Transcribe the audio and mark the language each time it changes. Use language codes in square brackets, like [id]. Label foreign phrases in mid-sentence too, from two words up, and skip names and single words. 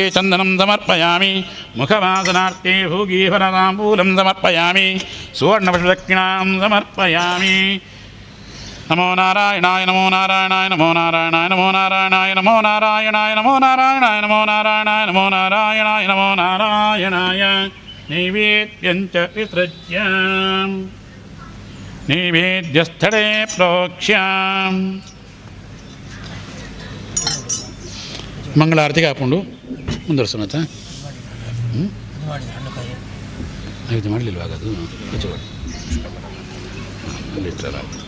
[sa] चन्दनं समर्पयामि मुखवासनार्थे भूगीफलताम्बूलं समर्पयामि सुवर्णपुष्पदक्षिणां समर्पयामि नमो नारायणाय नमो नारायणाय नमो नारायणाय नमो नारायणाय नमो नारायणाय नमो नारायणाय नमो नारायणाय नमो नारायणाय नमो नारायणाय नैवेद्यं च विसृज्य नैवेद्यस्थले प्रोक्ष्य [kn] ಮಂಗಳಾರತಿಗೆ ಹಾಕೊಂಡು ಮುಂದುವರ್ಸೋಣ ಇದು ಮಾಡಲಿಲ್ವಾಗ ಅದು ಕಚ್ಚಬೇಡ ಅಲ್ಲಿಟ್ಟಲ್ಲ